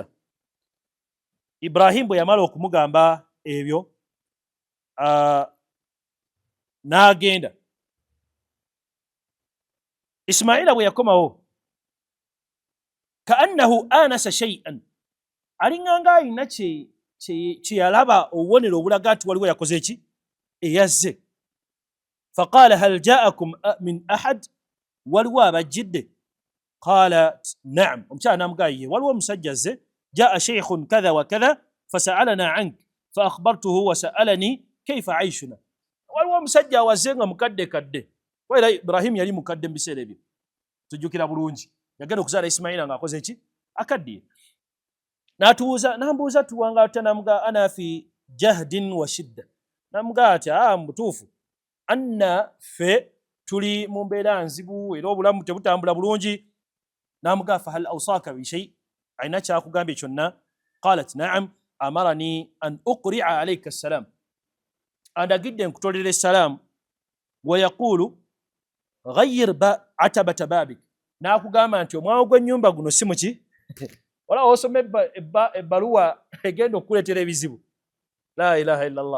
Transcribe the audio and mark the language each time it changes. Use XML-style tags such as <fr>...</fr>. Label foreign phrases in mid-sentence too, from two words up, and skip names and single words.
<lg>Ibrahim bwe yamala okumugamba ebyo n'agenda. Ismaila bwe yakomawo,</lg> <ar>كأنه آنس شيئا,</ar> <lg>alinganga alina kye yalaba obubonero obulaga nti waliwo yakoze eki, eyazze.</lg> <ar>فقال هل جاءكم من أحد,</ar> <lg>waliwo abajjidde?</lg> <ar>قال نعم,</ar> <lg>omukyala n'amugamba ye waliwo omusajja azze.</lg> <ar>جاء شيخ كذا وكذا فسألنا عنك فأخبرته وسألني كيف عيشنا.</ar> <lg>Waliwo omusajja awazze nga mukadde kadde. Wera Ibrahim yali mukadde mu biseera ebyo, tujjukira bulungi. Yagenda okuzaala Ismaila ng'akoze eki, akaddiye. N'ambuuza tuwanga tutya, n'amugamba</lg> <ar>أنا في جهد وشدة.</ar> <lg>N'amugamba ati mutuufu, anna ffe tuli mu mbeera nzibu era obulamu tebutambula bulungi. N'amugamba</lg> <ar>فهل أوصاك بشيء,</ar> <lg>alina kyakugambye kyonna?</lg> <ar>قالت نعم أمرني أن أقرأ عليك السلام,</ar> <lg>andagidde nkutolera essalaamu.</lg> <ar>ويقول غير عتبة بابك,</ar> <lg>n'akugamba nti omwango gw'ennyumba guno si muki wala osoma ebbaluwa egenda okukuleetera ebizibu.</lg> <ar>لا إله إلا الله.</ar>